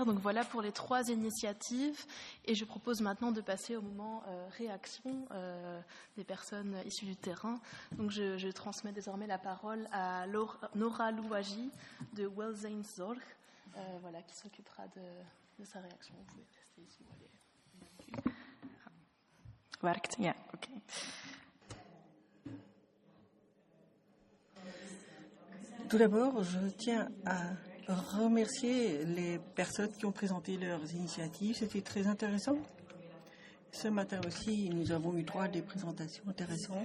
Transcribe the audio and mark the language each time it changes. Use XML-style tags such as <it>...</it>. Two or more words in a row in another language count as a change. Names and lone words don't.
<fr>Donc voilà pour les 3 initiatives et je propose maintenant de passer au moment réaction des personnes issues du terrain. Donc je transmets désormais la parole à Nora Louagie de Welzijnszorg, qui s'occupera de sa réaction. Vous pouvez rester ici.</fr> <nl>Werkt? Ja, oké.</nl> <fr>Tout d'abord, je tiens à remercier les personnes qui ont présenté leurs initiatives. C'était très intéressant. Ce matin aussi, nous avons eu 3 des présentations intéressantes.</fr>